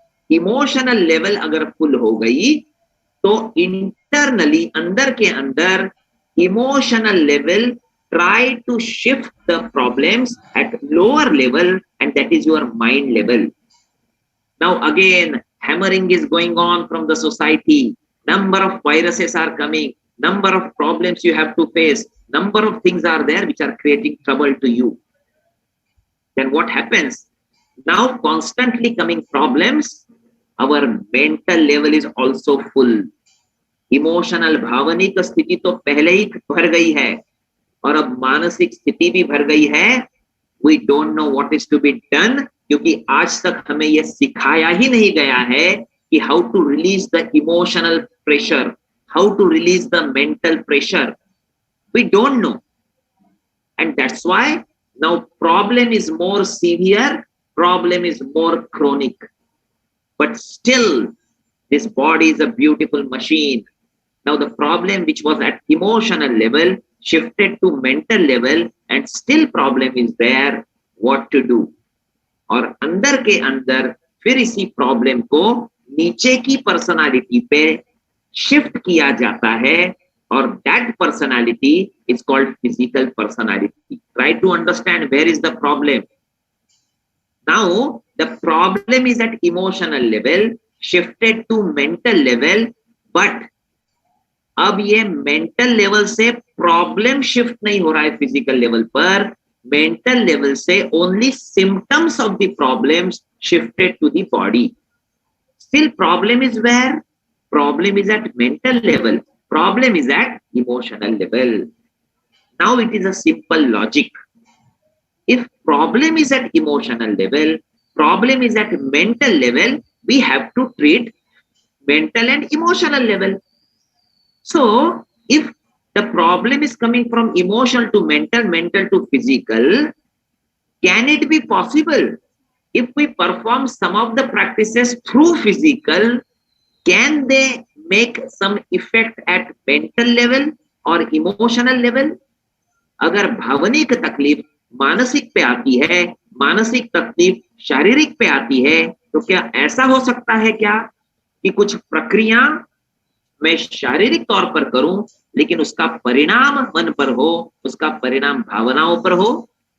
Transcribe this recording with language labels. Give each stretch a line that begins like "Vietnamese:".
English: emotional level
Hindi: अगर full हो गई तो
English: internally,
Hindi: अंदर के अंदर,
English: Emotional level try to shift the problems at lower level and that is your mind level. Now again hammering is going on from the society. Number of viruses are coming, number of problems you have to face, number of things are there which are creating trouble to you. Then what happens? Now constantly coming problems, our mental level is also full.
Hindi: Emotional भावनिक स्थिति तो पहले ही भर गई है और अब मानसिक स्थिति भी भर गई है.
English: We don't know what is to be done,
Hindi: क्योंकि आज तक हमें यह सिखाया ही नहीं गया है कि
English: how to release the emotional pressure, how to release the mental pressure. We don't know, and that's why now problem is more severe, problem is more chronic, but still this body is a beautiful machine. Now the problem which was at emotional level shifted to mental level, and still problem is there, what to do.
Hindi: और अंदर के अंदर फिर इसी problem को नीचे की personality पे शिफ्ट किया जाता है, और
English: That personality is called physical personality. Try to understand where is the problem. Now the problem is at emotional level shifted to mental level, but
Hindi: अब ये मेंटल लेवल से प्रॉब्लम शिफ्ट नहीं हो रहा है फिजिकल लेवल पर.
English: Mental level से only symptoms of the problems shifted to the body. Still problem is where? Problem is at mental level, problem is at emotional level. Now it is a simple logic. If problem is at emotional level, problem is at mental level, we have to treat mental and emotional level. So if the problem is coming from emotional to mental, mental to physical, can it be possible if we perform some of the practices through physical, can they make some effect at mental level or emotional level?
Hindi: अगर भावनिक तकलीफ मानसिक पे आती है, मानसिक तकलीफ शारीरिक पे आती है, तो क्या ऐसा हो सकता है क्या कि कुछ प्रक्रिया मैं शारीरिक तौर पर करूं लेकिन उसका परिणाम मन पर हो, उसका परिणाम भावनाओं पर हो?